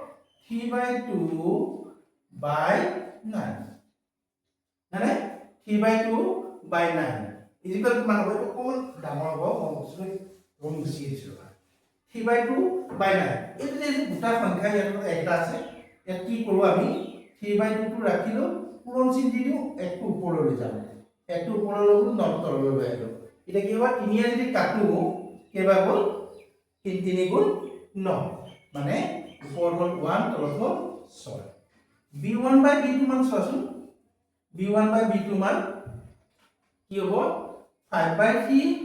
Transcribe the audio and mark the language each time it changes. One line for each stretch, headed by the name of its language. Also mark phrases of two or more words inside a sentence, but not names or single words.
Assamese: 3/2 by 9 মানে 3/2 by 9 is equal কিমান হ'ব এটা কোন ডাঙৰ হ'ব মই বস্তুটো ৰং মুছি দিছো 3/2 by 9 এইটো যে দুটা সংখ্যা ইয়াত একটা আছে ইয়াত কি কৰো আমি 3/2 টো ৰাখিলো পূৰণ চিন দি দিও একটো ওপৰলৈ যাম একটো ওপৰলৈ নট তললৈ লৈ আহিলো এটা কি হ'ব 3 যদি কাটো কেবা হ'ল 3 গুণ 9 মানে উপৰ হ'ল 1 তলত হ'ল 6 b1 by b2 মান চাচোন b1 by b2 মান কি হ'ব 5/3